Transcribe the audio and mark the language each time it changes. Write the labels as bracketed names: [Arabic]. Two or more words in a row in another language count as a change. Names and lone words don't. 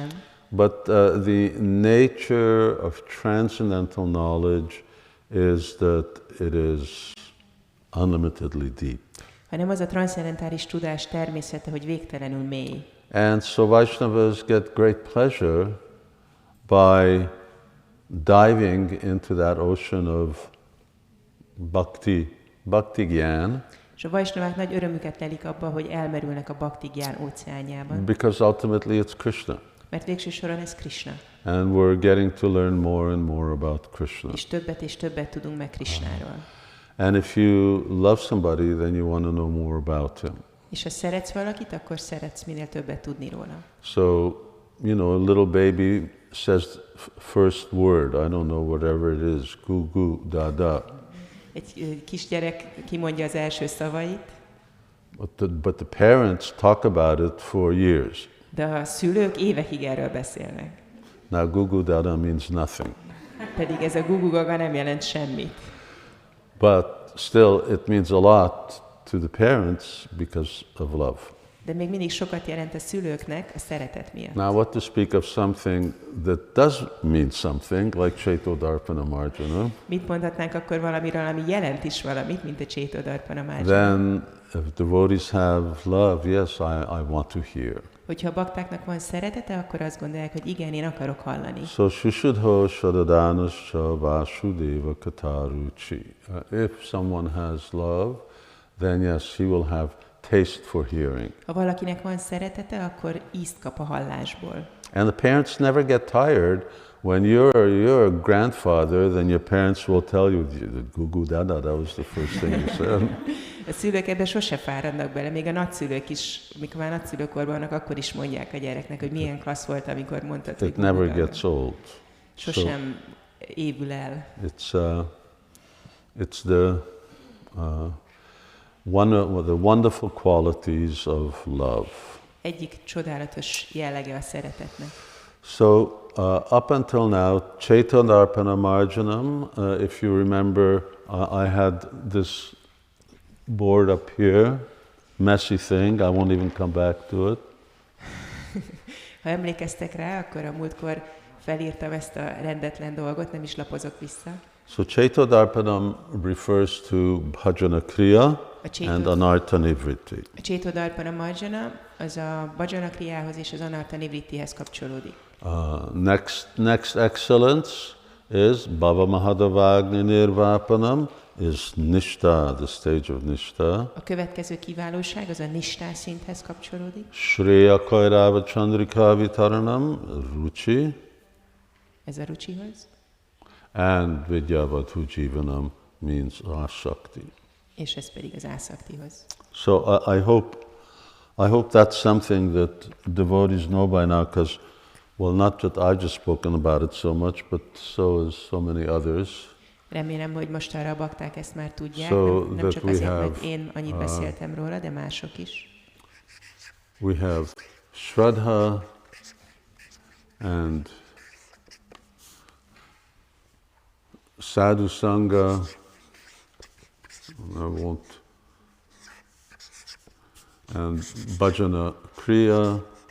[English] But the nature of transcendental knowledge is that it is unlimitedly deep. [Hungarian] Hanem az a transzcendentális tudás természete, hogy végtelenül mély. [English] And so Vaishnavas get great pleasure by diving into that ocean of [Sanskrit] bhakti gyan. [Hungarian] És a vajsnavák nagy örömüket lelik abba, hogy elmerülnek a [Sanskrit] bhakti gyán [Hungarian] óceánjában. [English] Because ultimately it's Krishna. [Hungarian] Mert végső soron ez Krishna. [English] And we're getting to learn more and more about Krishna. [Hungarian] És többet tudunk meg Krishnáról. [English] And if you love somebody, then you want to know more about him. [Hungarian] És ha szeretsz valakit, akkor szeretsz minél többet tudni róla. [English] So, a little baby says first word, I don't know, whatever it is, gu gu da da. [Hungarian] Egy kisgyerek kimondja az első szavait. [English] But the parents talk about it for years. [Hungarian] De a szülők évekig erről beszélnek. [English] Now, gu gu da da means nothing. [Hungarian] Pedig ez a gugugaga nem jelent semmit. [English] But still, it means a lot to the parents because of love. [Hungarian] De még mindig sokat jelent a szülőknek a szeretet miatt. [English] Now, what to speak of something that does mean something, like [Sanskrit] Chaitodarpana Marjana? [Hungarian] Mit mondhatnánk akkor valamiről, ami jelent is valamit, mint a [Sanskrit] Chaitodarpana Marjana? [English] Then, if devotees have love, yes, I want to hear. [Hungarian] Hogyha a baktáknak van szeretete, akkor azt gondolják, hogy igen, én akarok hallani. [Sanskrit] So, Shushudho Shadadanascha Vasudeva Kataruchi. [English] If someone has love, then yes, he will have taste for hearing. [Hungarian] Ha valakinek van szeretete, akkor ízt kap a hallásból. [English] And the parents never get tired. When you're a grandfather, then your parents will tell you, "Gugu dada, that was the first thing you said." [Hungarian] A szülők ebben sose fáradnak bele, még a nagyszülők is, mikor már nagyszülőkorban vannak, akkor is mondják a gyereknek, hogy milyen klassz volt, amikor mondtad, hogy [English] It never gets old. [Hungarian] Sosem évül el. [English] It's the one of the wonderful qualities of love. [Hungarian] Egyik csodálatos jellege a szeretetnek. [English] So up until now, [Sanskrit] Chaitanya Marjanam, [English] if you remember, I had this board up here, messy thing, I won't even come back to it. [Hungarian] Ha emlékeztek rá, akkor a múltkor felírtam ezt a rendetlen dolgot, nem is lapozok vissza. [English] So Chaitodarpanam refers to [Sanskrit] bhajana kriya [English] and [Sanskrit] anartha nivriti. [Hungarian] A Chaitodarpana Marjana az a [Sanskrit] bhajana kriához [Hungarian] és az [Sanskrit] anartha nivritihez [Hungarian] kapcsolódik. [English] Next excellence is [Sanskrit] Bhava Mahadavagni Nirvapanam, [English] is Nishta, the stage of Nishta. [Hungarian] A következő kiválóság az a Nishta szinthez kapcsolódik. [Sanskrit] Shreya Kairava Chandrika Vitaranam, Ruchi. [Hungarian] Ez a Ruchihoz. [English] And [Sanskrit] Vidyavadhu Jivanam [English] means Asakti. [Hungarian] És ez pedig az Ásaktihoz. [English] So I hope that's something that devotees know by now, because, well, not that I've just spoken about it so much, but so has so many others. [Hungarian] Remélem, hogy most arra a bakták ezt már tudják, [English] So [Hungarian] nem csak azért, mert én annyit beszéltem róla, de mások is. [English] We have Shraddha and [Sanskrit] Sadhu Sangha. [English] I won't. And [Sanskrit] Bhajana Kriya.